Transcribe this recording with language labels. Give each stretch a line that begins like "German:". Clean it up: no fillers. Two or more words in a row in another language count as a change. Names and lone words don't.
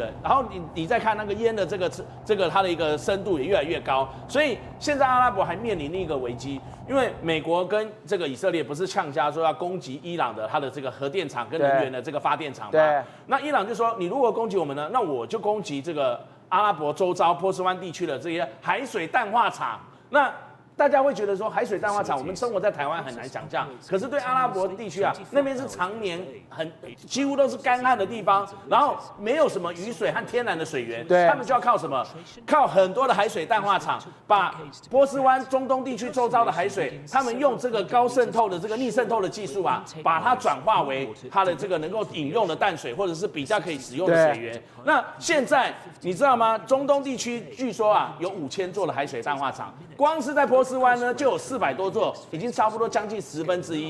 Chinese: 然後你再看那個淹的這個它的一個深度也越來越高，所以現在阿拉伯還面臨另一個危機，因為美國跟這個以色列不是嗆家說要攻擊伊朗的它的這個核電廠跟能源的這個發電廠嗎？對。那伊朗就說，你如果攻擊我們呢，那我就攻擊這個阿拉伯周遭波斯灣地區的這些海水淡化廠。那大家會覺得說，海水淡化廠，我們生活在台灣很難想象。可是對阿拉伯地區啊，那邊是常年幾乎都是乾旱的地方，然後沒有什麼雨水和天然的水源，他們就要靠什麼？靠很多的海水淡化廠，把波斯灣、中東地區周遭的海水，他們用這個高滲透的這個逆滲透的技術啊，把它轉化為它的這個能夠飲用的淡水，或者是比較可以使用的水源。那現在你知道嗎？中東地區據說啊，有5000座的海水淡化廠，光是在波斯灣呢就有400多座，已經差不多將近1/10。